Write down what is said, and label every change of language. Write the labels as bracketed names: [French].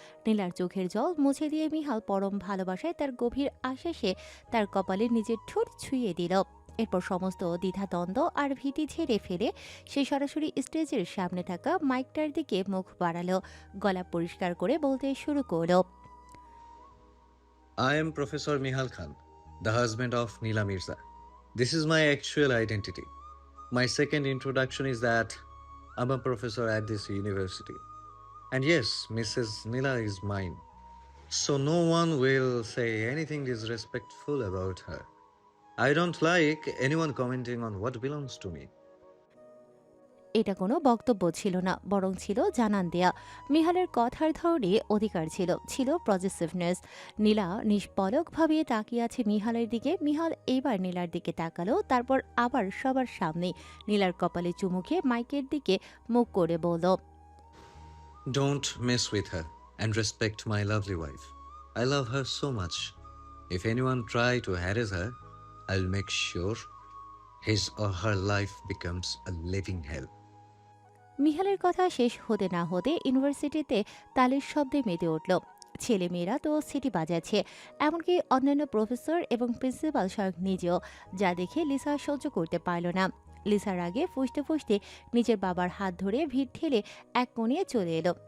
[Bangla] নীলার চোখের জল মুছে দিয়ে মিহাল পরম ভালোবাসায় তার গভীর আশ্বাসে তার কপালে নিজের ঠোঁট ছুঁয়ে দিল। এরপর সমস্ত দ্বিধাদ্বন্দ্ব আর ভীতি ঝেড়ে ফেলে সে সরাসরি স্টেজের সামনে থাকা মাইকটার দিকে মুখ বাড়ালো, গলা পরিষ্কার করে বলতে শুরু করলো। [English] I am Professor Mihal Khan, the husband of Neela Mirza. This is my actual identity. My second introduction is that I'm a professor at this university. And yes, Mrs. Neela is mine. So no one will say anything disrespectful about her. I don't like anyone commenting on what belongs to me. [Bangla] এটা কোনো বক্তব্য ছিল না, বরং ছিল জানান দেয়া। মিহালের কথার ধরনে অধিকার ছিল, ছিল পজিটিভনেস। নীলা নিষ্পলকভাবে তাকিয়ে আছে মিহালের দিকে। মিহাল এবার নীলার দিকে তাকালো, তারপর আবার সবার সামনে নীলার কপালে চুমু খেয়ে মাইকের দিকে মুখ করে বলল, [English] Don't mess with her and respect my lovely wife. I love her so much. If anyone try to harass her, I'll make sure his or her life becomes a living hell. [Bangla] মিহালের কথা শেষ হতে না হতে ইউনিভার্সিটিতে তালের শব্দে মেতে উঠল। ছেলেমেয়েরা তো সিটি বাজাচ্ছে, এমনকি অন্যান্য প্রফেসর এবং প্রিন্সিপাল স্বয়ং নিজেও, যা দেখে লিসা সহ্য করতে পারল না। লিসার আগে ফুসতে ফুসতে নিজের বাবার হাত ধরে ভিড় ঠেলে এক কোণে চলে এলো।